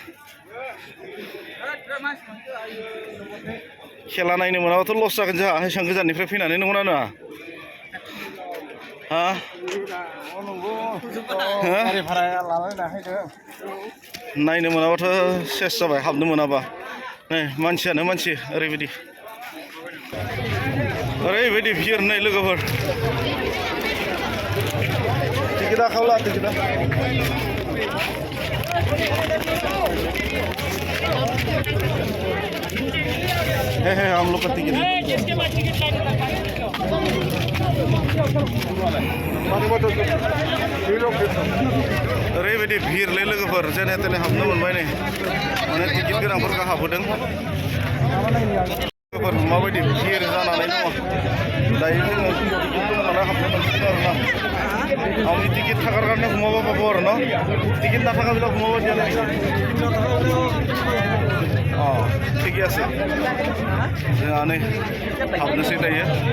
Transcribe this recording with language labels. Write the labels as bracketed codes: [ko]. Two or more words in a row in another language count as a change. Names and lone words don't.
[brx] खेला नायनो मोनाबाथ' लस जागोन जोंहा एसेबां गोजाननिफ्राय फैनानै नंगौना नङा हा नायनो मोनाबाथ' सेस जाबाय हाबनो मोनाबा नै मानसियानो मानसि ओरैबायदि भिर नै लोगोफोर टिकेटआ खावला टिकेटआ [hi] है हम लोग का टिकट [brx] ओरैबायदि भिरलै लोगोफोर जेने तेने हाबनो मोनबाय नै माने टिकेट गोनांफोरखौ हाबहोदों लोगोफोर माबायदि भिर जानानै दङ दायो जोङो नालाय हाबनो मोनसिगोन आरोना आंनि टिकेट थाखार कारणे घुमाबा पाबो आरो ना टिकेट ना थाखा बिला घुमाबा [as] দিয়া নাই ঠিকই আছে [brx] जोंहा नै हाबनोसै दायो